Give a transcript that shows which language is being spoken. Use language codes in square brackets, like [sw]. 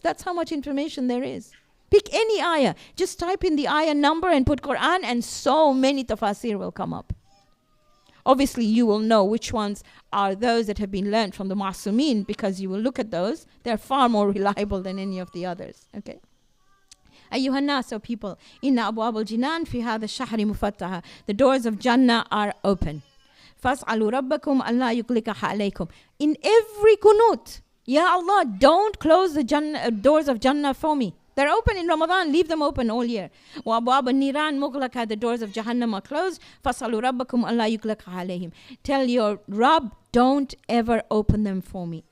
[en] That's how much information there is. Pick any ayah. Just type in the ayah number and put Quran, and so many tafasir will come up. Obviously, you will know which ones are those that have been learned from the Ma'sumin, because you will look at those. They're far more reliable than any of the others. Okay? [ar] أيها الناس, [en] O people, [ar] إن أبواب الجنان في هذا الشهر مفتحة. [en] The doors of Jannah are open. [ar] فاسألوا ربكم ألا يغلقها عليكم. [en] In every kunut, Ya Allah, don't close the doors of Jannah for me. They're open in Ramadan, leave them open all year. [ar] وَأَبْوَابَ النِّيرَانِ مُغْلَقَةً, [en] the doors of Jahannam are closed. [ar] فَاسْأَلُوا رَبَّكُمْ أَلَّا يُغْلَقَهَا عَلَيْهِمْ. [en] Tell your Rabb, don't ever open them for me.